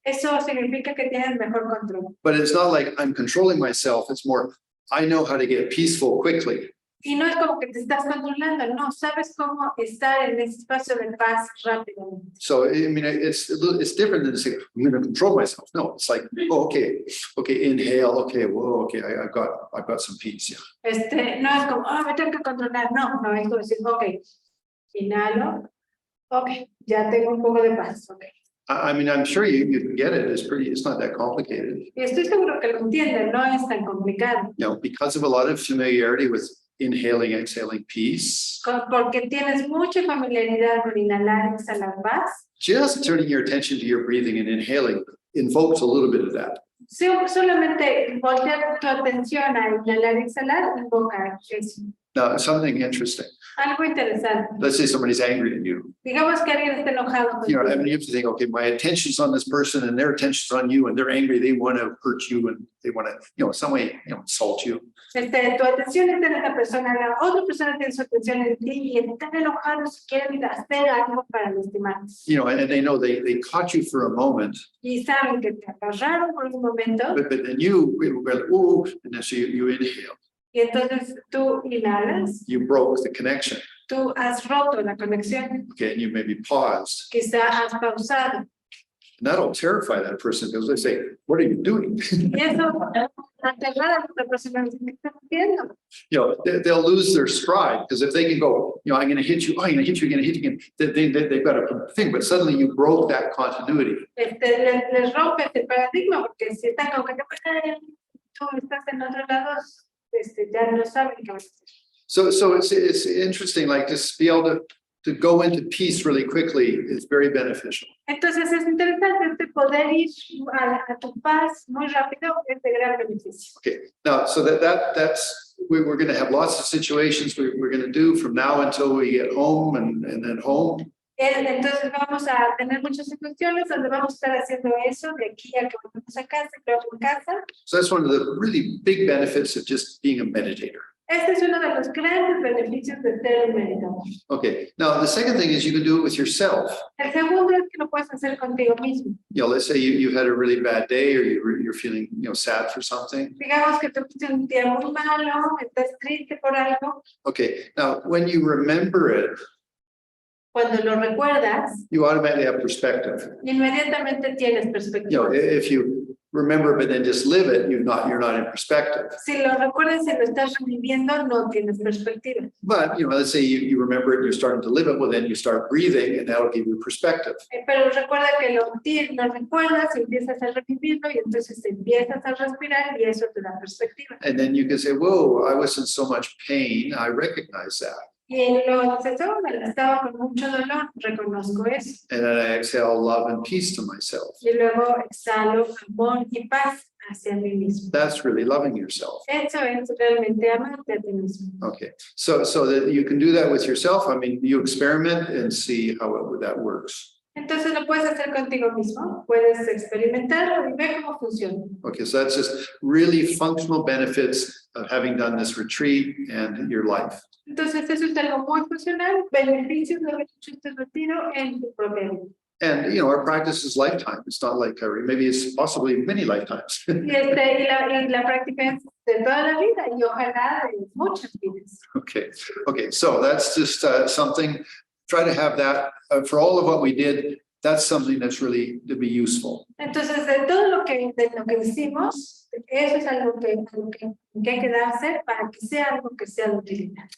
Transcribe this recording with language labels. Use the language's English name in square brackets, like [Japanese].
[Spanish] Eso significa que tienes mejor control. [English] But it's not like I'm controlling myself. It's more, I know how to get peaceful quickly. [Spanish] Y no es como que te estás controlando, no, sabes cómo estar en ese espacio de paz rápidamente. [English] So, I mean, it's different than saying, I'm going to control myself. No, it's like, oh, okay, inhale. Okay, whoa, okay, I've got some peace. Yeah. [Spanish] No es como, me tengo que controlar. No, es como decir, ok, inhalo, ok, ya tengo un poco de paz, ok. [English] I mean, I'm sure you can get it. It's not that complicated. [Spanish] Y estoy seguro que lo entienden, no es tan complicado. [English] Because of a lot of familiarity with inhaling, exhaling peace. [Spanish] Porque tienes mucha familiaridad con inhalar y exhalar paz. [English] Just turning your attention to your breathing and inhaling invokes a little bit of that. [Spanish] Solamente voltear tu atención a inhalar y exhalar invoca eso. [English] Now, something interesting. [Spanish] Algo interesante. [English] Let's say somebody's angry at you. [Spanish] Digamos que alguien está enojado [English] You know, I [Spanish] contigo. [English] mean, you have to think, okay, my attention's on this person and their attention's on you and they're angry. They want to hurt you and they want to, you know, some way, you know, insult you. [Spanish] Tu atención está en esta persona, la otra persona tiene su atención en ti y están enojados y quieren hacer algo para lastimarte. [English] You know, and they know they caught you for a moment, [Spanish] Y saben que te agarraron por un momento [English] but then you were like, oh, and then so you inhale. [Spanish] y entonces tú inhalas, [English] You broke the connection. [Spanish] tú has roto la conexión, [English] Okay, and you maybe paused. [Spanish] quizá has pausado. [English] And that'll terrify that person because they say, what are you doing? [Spanish] Y eso aterrar a la otra persona, ¿qué estás haciendo? [English] You know, they'll lose their stride because if they can go, you know, I'm going to hit you, oh, I'm going to hit you, I'm going to hit you again, they've got a thing, but suddenly you broke that continuity. [Spanish] Les rompes el paradigma porque si están como que tú estás en otro lado, ya no saben qué vas a hacer. [English] So it's interesting, like just be able to go into peace really quickly is very beneficial. [Spanish] Entonces es interesante poder ir a tu paz muy rápido, es de gran beneficio. [English] Okay, now, so that's, we're going to have lots of situations we're going to do from now until we get home and then home. [Spanish] Entonces vamos a tener muchas situaciones donde vamos a estar haciendo eso de aquí a que vamos a casa, y luego en casa. [English] So that's one of the really big benefits of just being a meditator. [Spanish] Este es uno de los grandes beneficios de ser un meditador. [English] Okay, now the second thing is you can do it with yourself. [Spanish] El segundo es que lo puedes hacer contigo mismo. [English] You know, let's say you had a really bad day or you're feeling, you know, sad for something. [Spanish] Digamos que tuviste un día muy malo, estás triste por algo. [English] Okay, now when you remember it, [Spanish] Cuando lo recuerdas, [English] you automatically have perspective. [Spanish] inmediatamente tienes [English] You know, [Spanish] perspectiva. [English] if you remember but then just live it, you're not in perspective. [Spanish] Si lo recuerdas y lo estás reviviendo, no tienes perspectiva. [English] But you know, let's say you remember it and you're starting to live it, well then you start breathing and that'll give you perspective. [Spanish] Pero recuerda que lo recuerdas y empiezas a revivirlo y entonces empiezas a respirar y eso te da perspectiva. [English] And then you can say, whoa, I was in so much pain, I recognize that. [Spanish] Y lo estaba con mucho dolor, reconozco eso. [English] And then I exhale love and peace to myself. [Spanish] Y luego exhalo amor y paz hacia mí mismo. [English] That's really loving yourself. [Spanish] Eso es realmente amarte a ti mismo. [English] Okay, so that you can do that with yourself. I mean, you experiment and see how that works. [Spanish] Entonces lo puedes hacer contigo mismo, puedes experimentarlo y ver cómo funciona. [English] Okay, so that's just really functional benefits of having done this retreat and your life. [Spanish] Entonces eso es algo muy funcional, beneficios de haber hecho este retiro en tu propia vida. [English] And, you know, our practice is lifetime. It's not like, maybe it's possibly many lifetimes. [Spanish] Y la práctica es de toda la vida y ojalá de muchas vidas. [English] Okay, so that's just something, try to have that for all of what we did. That's something that's really to be useful. [Spanish] Entonces, de todo lo que hicimos, eso es algo que hay que darse para que sea algo que sea de utilidad.